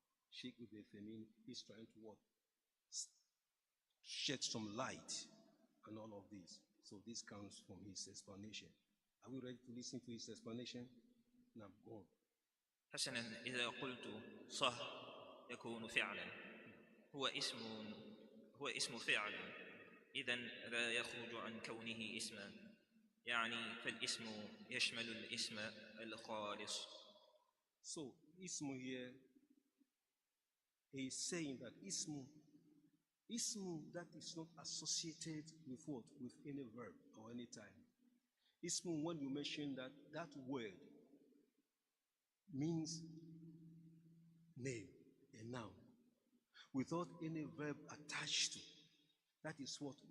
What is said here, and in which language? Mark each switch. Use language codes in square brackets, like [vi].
[en] Shaykh Uqbah is trying to what? Shed some light on all of this. So this comes from his explanation. Are we ready to listen to his explanation? Now go on. [ar] حسنا إذا قلت صح يكون فعلا هو اسم فعل إذن لا يخرج عن كونه اسما يعني فالاسم يشمل الاسم الخالص. [en] So ismu here is saying that ismu that is not associated with what? With any verb or any time. Ismu, when you mention that word means name, a noun, without any verb attached to. That is what?